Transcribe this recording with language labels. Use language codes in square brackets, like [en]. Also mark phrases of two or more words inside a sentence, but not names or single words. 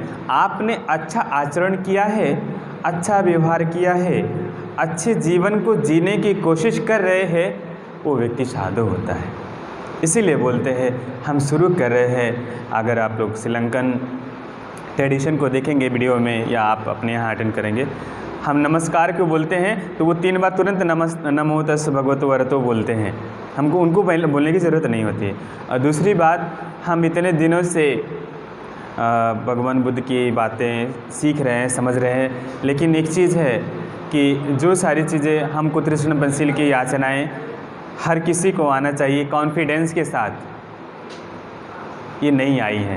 [hi] आपने अच्छा आचरण किया है, अच्छा व्यवहार किया है, अच्छे जीवन को जीने की कोशिश कर रहे हैं, वो व्यक्ति साधु होता है। इसीलिए बोलते हैं हम शुरू कर रहे हैं। अगर आप लोग [en] Sri Lankan tradition [hi] को देखेंगे वीडियो में या आप अपने यहाँ अटेंड करेंगे, हम नमस्कार को बोलते हैं तो वो 3 बार तुरंत [pi] नमो तस् भगवतो अरहतो [hi] बोलते हैं। हमको उनको बोलने की ज़रूरत नहीं होती है। और दूसरी बात, हम इतने दिनों से भगवान बुद्ध की बातें सीख रहे हैं, समझ रहे हैं, लेकिन एक चीज़ है कि जो सारी चीज़ें हमको तृष्ण पंशील की याचनाएं हर किसी को आना चाहिए कॉन्फिडेंस के साथ, ये नहीं आई है।